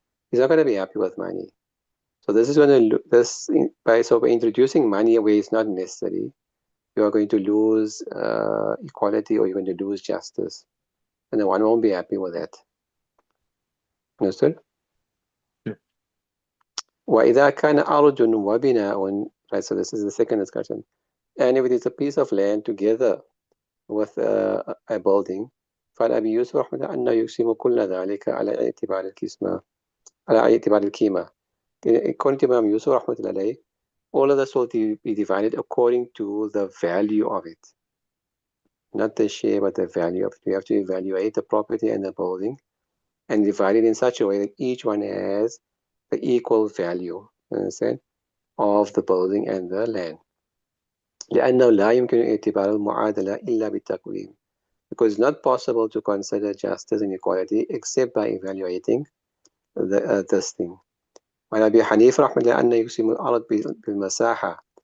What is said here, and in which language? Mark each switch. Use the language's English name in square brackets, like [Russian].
[English] He's not going to be happy with money. So this is going to by introducing money where it's not necessary, you are going to lose equality, or you're going to lose justice, and the one won't be happy with that. Understood? [Arabic] وَإِذَا كَانَ أَرْضٌ وَبِنَاءٌ. [English] Right, so this is the second discussion. And if it is a piece of land together with a building, [Arabic] فعن أبي يوسف رحمه الله أنه يقسم كل ذلك على اعتبار القسمة على اعتبار القيمة. [English] According to Imam Yusuf [Arabic] رحمه الله عليه, [English] all of this will be divided according to the value of it. Not the share, but the value of it. We have to evaluate the property and the building and divide it in such a way that each one has the equal value, understand, of the building and the land. [Arabic] لأنه لا يمكن اعتبار المعادلة إلا بالتقويم. [English] Because it's not possible to consider justice and equality except by evaluating this thing. [Arabic] وعن أبي حنيفة رحمه الله أن يقسم الأرض بالمساحة.